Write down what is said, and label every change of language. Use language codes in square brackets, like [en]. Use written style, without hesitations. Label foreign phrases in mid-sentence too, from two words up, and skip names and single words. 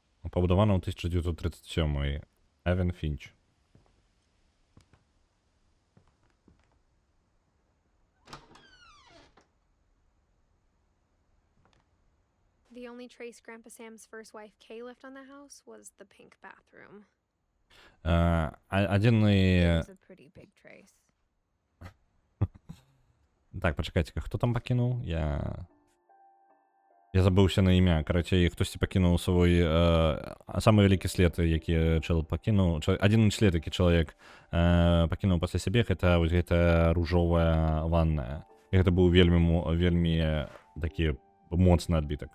[uk] Побудована у 1937. Евен Фінч. [en] The only trace Grandpa Sam's first wife Kay left on the house was the pink bathroom. [uk] Один і... [en] It was a pretty big trace. [uk] Так, почекайте, хто там покинув? [be] Я забыўся на імя. Карацей, хтосьці пакінуў свой самы вялікі след, які чалавек пакінуў. Адзін след, які чалавек пакінуў пасля сябе, гэта вось гэта ружовая ванная. І гэта быў вельмі такі моцны адбітак.